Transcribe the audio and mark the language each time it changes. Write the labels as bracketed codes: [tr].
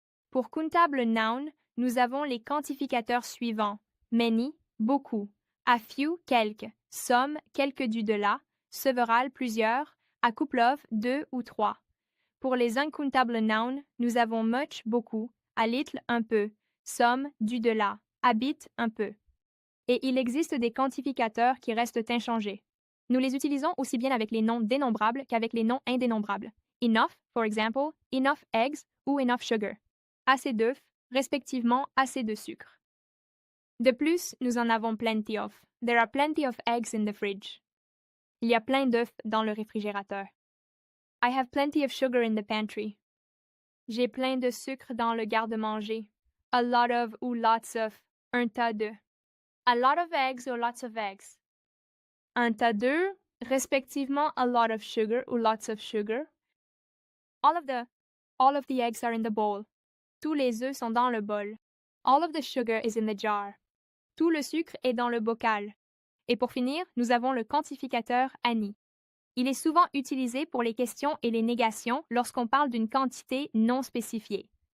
[fr] Pour countable noun, nous avons les quantificateurs suivants: many, beaucoup, [en] a few, [fr] quelques, some, quelques du de là, several, plusieurs, [en] a couple of, [fr] deux ou trois. Pour les uncountable nouns, nous avons much, beaucoup, [en] a little, [fr] un peu, some, du de là, [en] a bit, [fr] un peu. Et il existe des quantificateurs qui restent inchangés. Nous les utilisons aussi bien avec les noms dénombrables qu'avec les noms indénombrables. [en] Enough, for example, enough eggs ou enough sugar. [fr] Assez d'œufs, respectivement assez de sucre. De plus, nous en avons [en] plenty of. There are plenty of eggs in the fridge. [fr] Il y a plein d'œufs dans le réfrigérateur. [en] I have plenty of sugar in the pantry. [fr] J'ai plein de sucre dans le garde-manger. [en] A lot of ou lots of. [fr] Un tas de. [en] A lot of eggs or lots of eggs. [fr] Un tas d'œufs, respectivement [en] a lot of sugar ou lots of sugar. All of the eggs are in the bowl. [fr] Tous les œufs sont dans le bol. [en] All of the sugar is in the jar. [fr] Tout le sucre est dans le bocal. Et pour finir, nous avons le quantificateur any. Il est souvent utilisé pour les questions et les négations lorsqu'on parle d'une quantité non spécifiée.